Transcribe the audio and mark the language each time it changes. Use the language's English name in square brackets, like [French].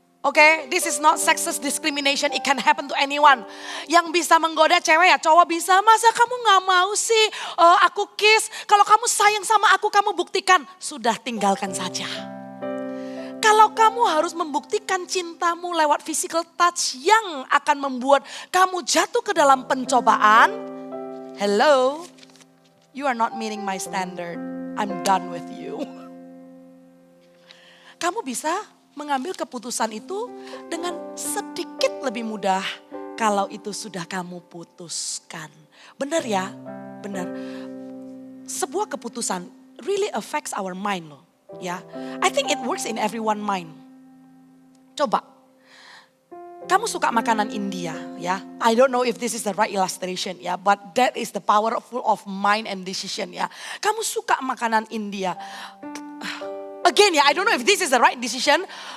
[English] Oke, this is not sexist discrimination, it can happen to anyone. [Indonesian] Yang bisa menggoda cewek ya cowok bisa, masa kamu gak mau sih aku kiss. Kalau kamu sayang sama aku, kamu buktikan. Sudah tinggalkan saja. Kalau kamu harus membuktikan cintamu lewat [English] physical touch [Indonesian] yang akan membuat kamu jatuh ke dalam pencobaan. [English] Hello, you are not meeting my standard, I'm done with you. [Indonesian] Kamu bisa mengambil keputusan itu dengan sedikit lebih mudah kalau itu sudah kamu putuskan. Benar ya? Benar. Sebuah keputusan [English] really affects our mind [Indonesian] loh. [English] Ya, I think it works in everyone mind. [Indonesian] Coba, kamu suka makanan India ya? [English] I don't know if this is the right illustration ya, but that is the powerful of mind and decision ya. [Indonesian] Kamu suka makanan India. [English] Again ya, I don't know if this is the right decision.